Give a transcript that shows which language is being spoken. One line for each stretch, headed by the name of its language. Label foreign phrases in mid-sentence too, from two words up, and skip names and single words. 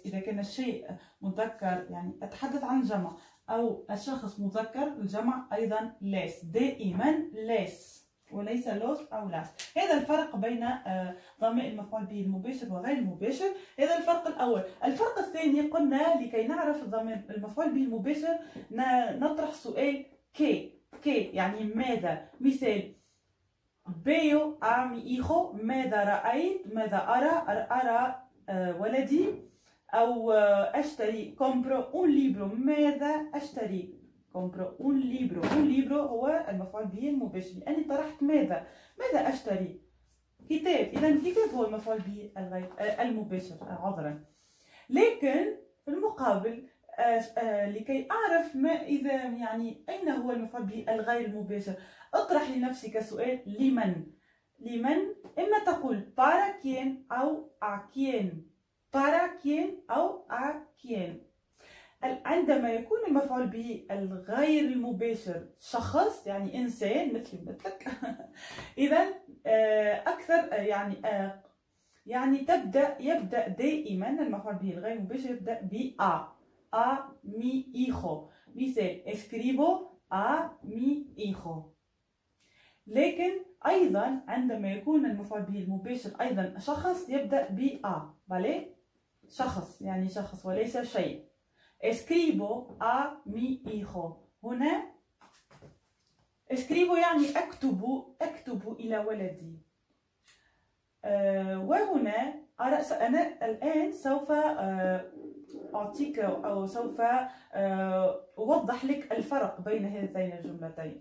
Arabic: إذا كان الشيء مذكر، يعني أتحدث عن الجمع، أو الشخص مذكر الجمع أيضا les، دائما les وليس los أو las. هذا الفرق بين ضمائر المفعول به المباشر وغير المباشر. هذا الفرق الأول. الفرق الثاني، قلنا لكي نعرف الضمير المفعول به المباشر نطرح سؤال كي يعني ماذا.
Spanish: مثال veo a mi hijo،
Arabic: ماذا رأيت، ماذا أرى ولدي. أو أشتري
Spanish: compro un libro،
Arabic: ماذا أشتري،
Spanish: compro un libro. un libro
Arabic: هو المفعول به المباشر، لأني طرحت ماذا أشتري، كتاب. إذا الكتاب هو المفعول به المباشر، عذرا. لكن في المقابل لكي أعرف ما إذا يعني أين هو المفعول به الغير المباشر، اطرح لنفسك سؤال لمن. إما تقول
Spanish: para quién أو a quién، para quién أو a quién.
Arabic: عندما يكون المفعول به الغير المباشر شخص، يعني إنسان مثلي مثلك إذا أكثر يعني يبدأ دائما المفعول به الغير المباشر يبدأ ب
Spanish: a mi hijo. مثال escribo a mi hijo.
Arabic: لكن أيضا عندما يكون المفعول به المباشر أيضا شخص يبدأ ب a، ¿vale؟ شخص يعني شخص وليس شيء.
Spanish: escribo a mi hijo.
Arabic: هنا اسكريبو يعني أكتب إلى ولدي. وهنا أنا الآن سوف أعطيك أو سوف أوضح لك الفرق بين هذين الجملتين.